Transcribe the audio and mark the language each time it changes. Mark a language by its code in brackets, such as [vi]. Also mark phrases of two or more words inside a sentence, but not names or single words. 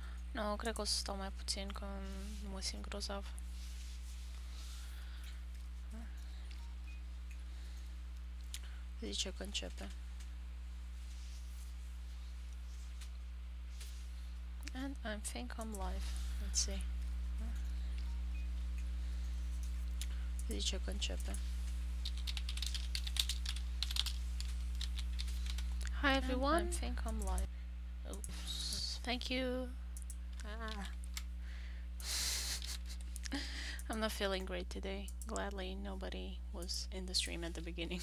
[ro] Nu, cred că o să stau mai puțin, că mă simt grozav. Zice că începe. [en] And I think I'm live. Let's see. [ro] Zice că începe. [en] Hi everyone. I think I'm live. Oops. Thank you. Ah. I'm not feeling great today. Gladly nobody was in the stream at the beginning.